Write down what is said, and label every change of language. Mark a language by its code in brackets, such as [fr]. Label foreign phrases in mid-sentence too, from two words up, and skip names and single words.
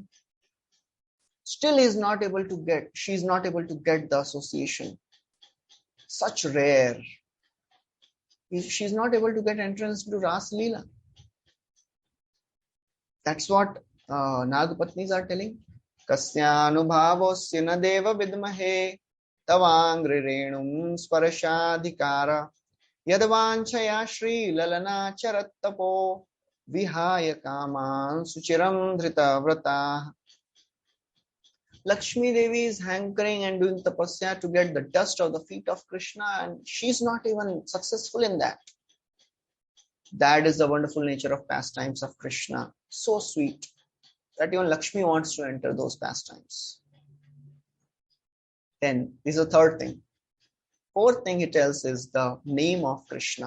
[en] Still she's not able to get the association. Such rare. She's not able to get entrance to Ras Leela. That's what Nagapatnis are telling. [sa] Kasyanubhavosya na deva vidmahe tavangri renum sparashadhikara yadvanchaya shri lalana charattapo vihaya kaman suchiram dhrita vrata. [en] Lakshmi Devi is hankering and doing tapasya to get the dust of the feet of Krishna, and she's not even successful in that. That is the wonderful nature of pastimes of Krishna. So sweet that even Lakshmi wants to enter those pastimes. Then, this is the third thing. Fourth thing he tells is the name of Krishna.